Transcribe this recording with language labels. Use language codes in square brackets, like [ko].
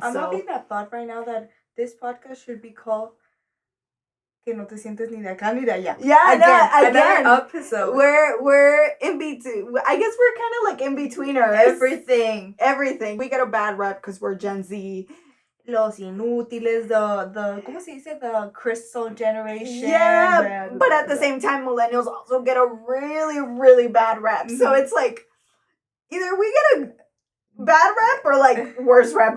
[en] I'm having that thought right now that this podcast should be called [es] Que no te sientes ni de acá ni de allá. [en] Yeah, again. Another episode. We're in between. I guess we're kind of like in betweeners. Everything. We get a bad rep because we're Gen Z. [es] Los inútiles, the ¿cómo se dice? [en] The crystal generation. Yeah, but at the same time, millennials also get a really, really bad rep. So it's like either we get a bad rep or like worse rep.